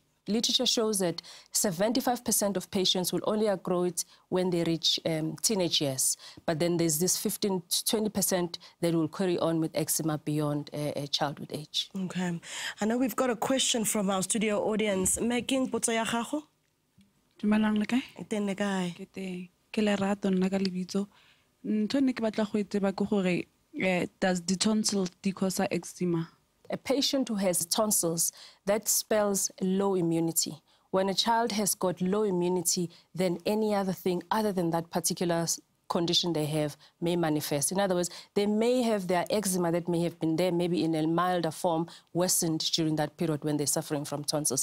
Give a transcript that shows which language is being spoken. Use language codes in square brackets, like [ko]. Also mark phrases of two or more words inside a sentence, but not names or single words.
[en] Literature shows that 75% of patients will only outgrow it when they reach teenage years. But then there's this 15 to 20% that will carry on with eczema beyond childhood age. Okay. I know we've got a question from our studio audience. [tn] Making potso ya gago? Dumelang le kae? Teng le kae? Ke teng. Ke Lerato nna ka lebitso. Ntho ne ke batla go tseba ke gore [en] does the tonsils cause eczema? A patient who has tonsils, that spells low immunity. When a child has got low immunity, then any other thing other than that particular condition they have may manifest. In other words, they may have their eczema that may have been there, maybe in a milder form, worsened during that period when they're suffering from tonsils.